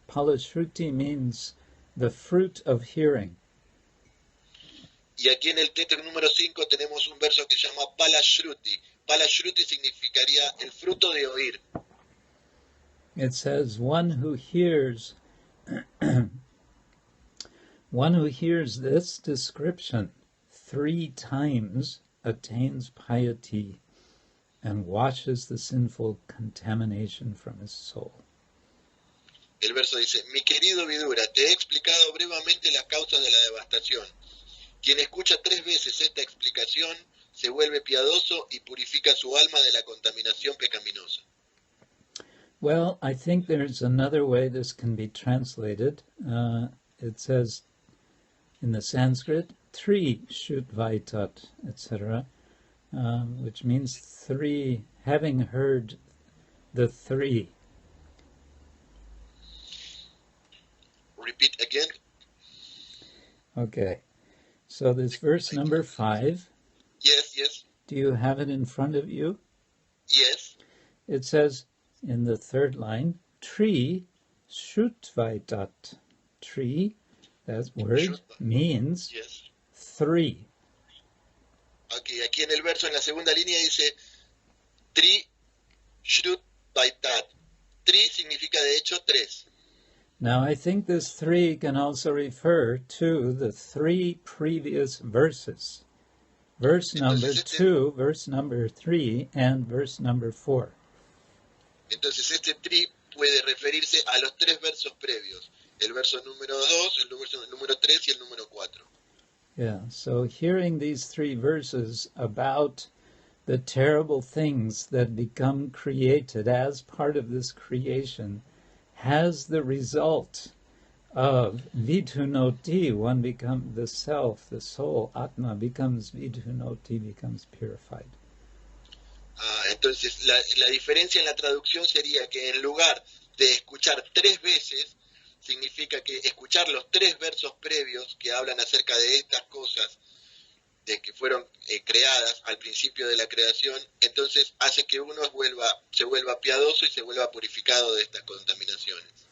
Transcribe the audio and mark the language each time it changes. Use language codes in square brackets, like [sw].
[en] Palashruti means the fruit of hearing. [es] Y aquí en el texto número 5 tenemos un verso que se llama Palashruti. Palashruti significaría el fruto de oír. [en] It says, one who hears this description 3 times attains piety and washes the sinful contamination from his soul. [es] El verso dice, mi querido Vidura, te he explicado brevemente las causas de la devastación. Quien escucha 3 veces esta explicación se vuelve piadoso y purifica su alma de la contaminación pecaminosa. [en] Well, I think there's another way this can be translated. It says in the Sanskrit, 3 Shutvaitat, etc., which means 3, having heard the 3. Repeat again. Okay. So this verse number 5. Yes. Do you have it in front of you? Yes. It says in the 3rd line, Tri Shutvaitat. Tri, that word means 3. [es] Okay, aquí en el verso, en la segunda línea dice Tri Shutvaitat. Tri significa de hecho 3. [en] Now I think this 3 can also refer to the 3 previous verses. Verse number 2, verse number 3, and verse number 4. [es] Entonces este tri puede referirse a los 3 versos previos. El verso número 2, el verso número 3 y el número 4. [en] Yeah, so hearing these 3 verses about the terrible things that become created as part of this creation has the result of vidhunoti, one becomes the self, the soul, atma becomes vidhunoti, becomes purified. [es] Entonces la diferencia en la traducción sería que en lugar de escuchar 3 veces, significa que escuchar los 3 versos previos que hablan acerca de estas cosas de que fueron creadas al principio de la creación, entonces hace que uno se vuelva piadoso y se vuelva purificado de estas contaminaciones.